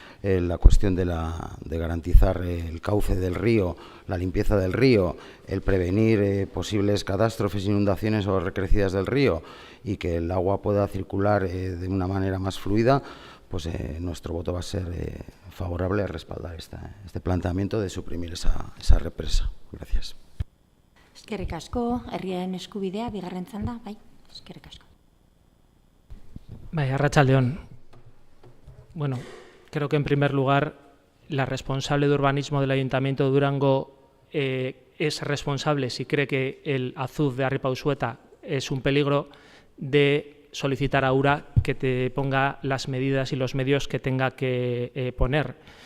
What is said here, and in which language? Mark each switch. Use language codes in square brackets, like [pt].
[es] la cuestión de garantizar el cauce del río, la limpieza del río, el prevenir posibles catástrofes, inundaciones o recrecidas del río y que el agua pueda circular de una manera más fluida, pues nuestro voto va a ser favorable a respaldar este planteamiento de suprimir esa represa. Gracias. [eu] Eskerrik asko, Herriaren Eskubidea, bigarren txanda, bai, eskerrik asko. Bai, arratsaldeon. [es] Bueno, creo que en primer lugar la responsable de urbanismo del Ayuntamiento de Durango es responsable, si cree que el azud de Arripausueta es un peligro, de solicitar a URA que te ponga las medidas y los medios que tenga que poner.